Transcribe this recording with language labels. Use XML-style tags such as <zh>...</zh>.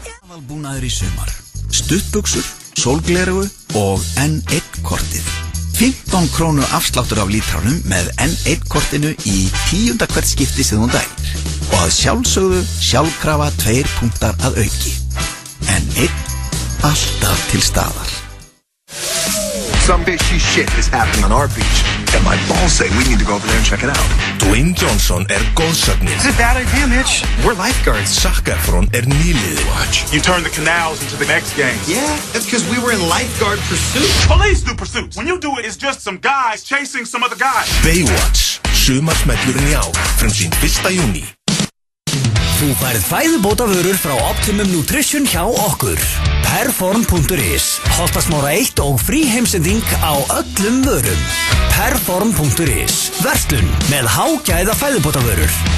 <is>Aðalbúnaður í sumar. Stuttbuxur, sólglerugu og N1-kortið. 15 krónu afsláttur af lítránum með N1-kortinu í 10. hvert skipti sem þú dælir. Og að sjálfsögðu sjálfkrafa 2 punktar að auki. N1, alltaf til staðar.</is> <en>Some fishy shit is happening on our beach, and my balls say we need to go over there and check it out.</en> <is>Dwayne Johnson góðsögnin.</is> <en>Is it bad idea, Mitch? We're lifeguards.</en> <is>Zac Efron nýliði.</is> <en>Watch. You turned the canals into the X Games. Yeah, that's because we were in lifeguard pursuit. Police do pursuits. When you do it, it's just some guys chasing some other guys.</en> <is>Baywatch, sumarsmellurinn í ár, frumsýnd 1. júní. Þú færð fæðubótavörur frá Optimum Nutrition hjá okkur. Perform.is, Holtasmára 1 og frí heimsending á öllum vörum. Perform.is, verslun með hágæða fæðubótavörur.</is>